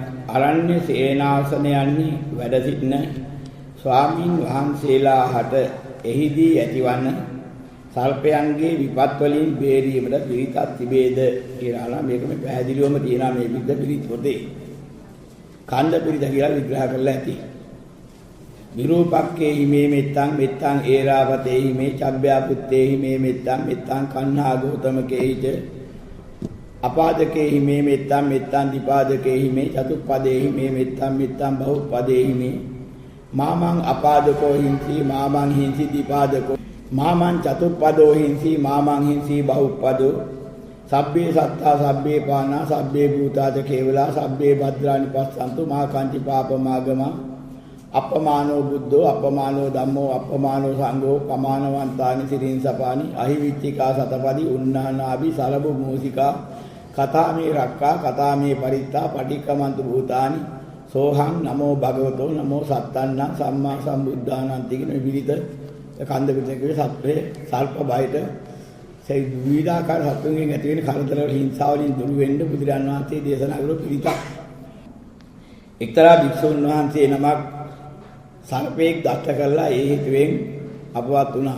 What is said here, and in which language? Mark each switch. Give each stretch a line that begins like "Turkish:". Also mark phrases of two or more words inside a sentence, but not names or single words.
Sinhala: අරණ්‍ය සේනාසනයන්හි වැඩ සිටින ස්වාමීන් වහන්සේලා හට එහිදී ඇතිවන සර්පයන්ගේ විපත් වලින් බේරීමට පිරිතක් තිබේද කියලා මේක මේ පැහැදිලිවම තියෙනවා මේ පිට පිරිත් පොතේ. කන්ද පිරිත කියලා විග්‍රහ කරලා ඇති.
Pali: විරූපක්කේ හිමේ මෙත්තං මෙත්තං ඒරාපතේ හිමේ චබ්බ්‍යා පුත්තේ හිමේ මෙත්තං මෙත්තං කන්හා ගෞතමකේ හිත අපාදකේ හිමේ මෙත්තං මෙත්තං දීපාදකේ හිමේ චතුප්පදේ හිමේ මෙත්තං මෙත්තං බහුප්පදේ හිමේ මාමං අපාදකෝ හිංසි මාමං හිංසි දීපාදකෝ මාමං චතුප්පදෝ හිංසි මාමං හිංසි බහුප්පදෝ සබ්බේ සත්තා සබ්බේ පානා සබ්බේ භූතාච කේවලා සබ්බේ භද්‍රානි පස්සන්තු මා කාන්ති පාපමාගම අපමානෝ බුද්ධෝ අපමානෝ ධම්මෝ අපමානෝ සංඝෝ පමානවන්තානි සිරින්සපානි අහිවිච්චිකා සතපදි උන්නානාභි සලබු මූසිකා කතාමේ රක්කා කතාමේ පරිත්තා පටික්කමන්තු භූතානි සෝහං නමෝ භගවතෝ නමෝ සත්තන්න සම්මා සම්බුද්ධානන්ති
Sinhala: කියන විවිධ කන්ද පිටකේ සත්‍යේ සල්ප බයිට সেই විවිධාකාර සත්තුන්ගෙන් ඇති වෙන කරදර වල හිංසාවලින් දුරු වෙන්න බුදුරජාණන් වහන්සේ දේශනා කළ පිළිතක්. එක්තරා භික්ෂුන් වහන්සේ නමක් සර්පෙක් දෂ්ට කරලා ඒ හේතුවෙන් අපවත් වුණා.